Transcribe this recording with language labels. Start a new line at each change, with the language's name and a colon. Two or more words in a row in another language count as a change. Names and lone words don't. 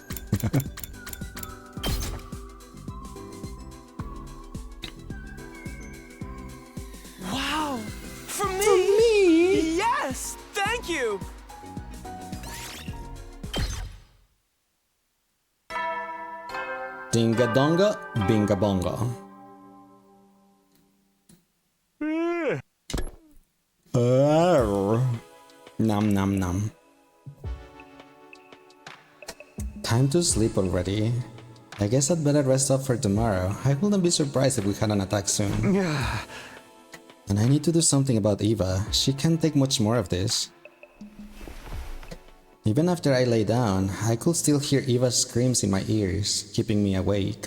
English: Wow! For me? Yes! Thank you! Dinga donga, binga bonga. Nom nom nom. Time to sleep already. I guess I'd better rest up for tomorrow. I wouldn't be surprised if we had an attack soon. And I need to do something about Eva. She can't take much more of this. Even after I lay down, I could still hear Eva's screams in my ears, keeping me awake.